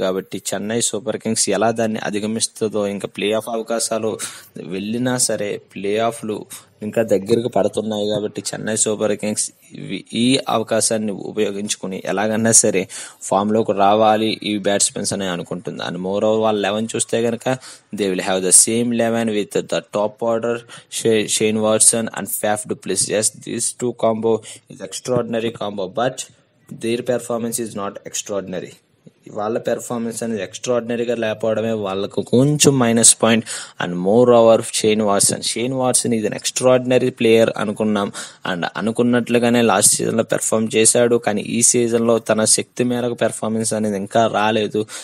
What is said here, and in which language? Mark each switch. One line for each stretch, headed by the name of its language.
Telugu: కాబట్టి Chennai super Kings ఎలా దాన్ని అధిగమిస్తుందో, ఇంకా ప్లే ఆఫ్ అవకాశాలు వెళ్ళినా సరే ప్లే ఆఫ్లు ఇంకా దగ్గరకు పడుతున్నాయి కాబట్టి చెన్నై సూపర్ కింగ్స్ ఈ అవకాశాన్ని ఉపయోగించుకుని ఎలాగన్నా సరే ఫామ్ లోకి రావాలి ఈ బ్యాట్స్మెన్స్ అని అనుకుంటుంది.
English: and more over
Telugu: వాళ్ళ 11 చూస్తే కనుక
English: They will have the same 11 with the top order Shane Watson and Faf du Plessis. yes, these two combo is extraordinary combo, but their performance is not extraordinary.
Telugu: వాళ్ళ performance అనేది ఎక్స్ట్రాడినరీగా లేకపోవడమే వాళ్ళకు కొంచెం minus point.
English: and more over
Telugu: Shane Watson ఇది extraordinary player అనుకున్నాం. And అనుకున్నట్లుగానే last season లో perform చేశాడు. కానీ ఈ సీజన్ లో తన శక్తి మేరకు పెర్ఫార్మెన్స్ అనేది ఇంకా రాలేదు.